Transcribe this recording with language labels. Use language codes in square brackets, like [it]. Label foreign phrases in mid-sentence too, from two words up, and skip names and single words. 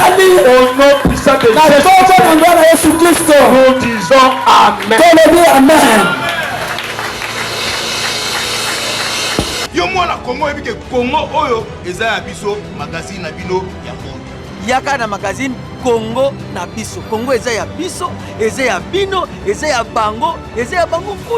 [fr] Au nom puissant de Jésus, nous disons Amen. Amen. [ln] Yo mwana Congo ebike Congo oyo eza ya biso magazine na bino ya moto. Yaka na magazine Congo na biso. Congo eza ya biso, eza ya bino, eza ya bango kuna.